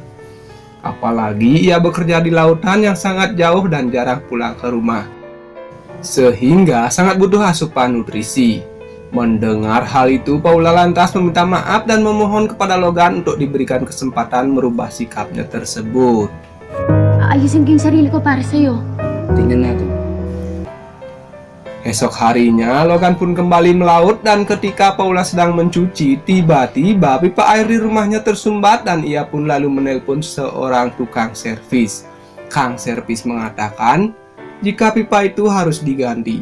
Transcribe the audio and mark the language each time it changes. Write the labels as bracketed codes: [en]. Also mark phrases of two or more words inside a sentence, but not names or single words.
[id] Apalagi ia bekerja di lautan yang sangat jauh dan jarang pulang ke rumah, sehingga sangat butuh asupan nutrisi. Mendengar hal itu, Paula lantas meminta maaf dan memohon kepada Logan untuk diberikan kesempatan merubah sikapnya tersebut. [tl] Ayusin ko yung sarili ko para sa'yo. Tingnan natin. [id] Esok harinya, Logan pun kembali melaut dan ketika Paula sedang mencuci, tiba-tiba pipa air di rumahnya tersumbat dan ia pun lalu menelpon seorang tukang servis. Kang servis mengatakan jika pipa itu harus diganti.